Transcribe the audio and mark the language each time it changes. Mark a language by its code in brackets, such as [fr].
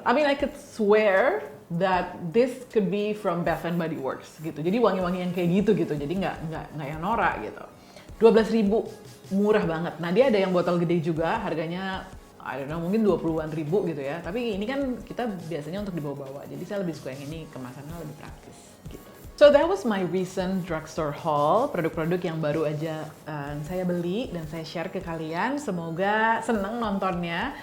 [en] I mean I could swear that this could be from Bath and Body Works [id] gitu. Jadi wangi-wangi yang kayak gitu. Jadi nggak yang norak gitu. 12.000, murah banget. Nah dia ada yang botol gede juga, harganya [en] I don't know, [id] mungkin 20-an ribu gitu ya. Tapi ini kan kita biasanya untuk dibawa-bawa. Jadi saya lebih suka yang ini, kemasannya lebih praktis gitu. [en] So that was my recent drugstore haul. [id] Produk-produk yang baru aja saya beli dan saya share ke kalian. Semoga seneng nontonnya.